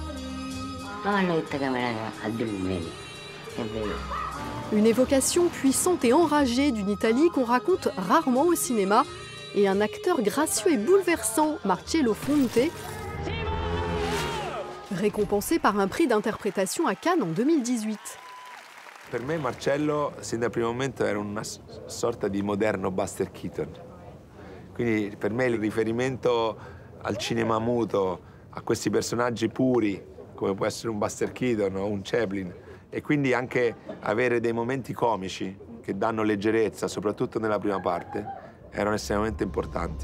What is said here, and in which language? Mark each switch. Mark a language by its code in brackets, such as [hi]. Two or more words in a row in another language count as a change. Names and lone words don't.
[fr] Une évocation puissante et enragée d'une Italie qu'on raconte rarement au cinéma, et un acteur gracieux et bouleversant, Marcello Fonte, récompensé par un prix d'interprétation à Cannes en 2018. [it] Per me Marcello, sin dal primo momento, era una sorta di moderno Buster Keaton. Quindi per me il riferimento al cinema muto, a questi personaggi puri, come può essere un Buster Keaton o un Chaplin, e quindi anche avere dei momenti comici che danno leggerezza, soprattutto nella prima parte, erano estremamente importanti.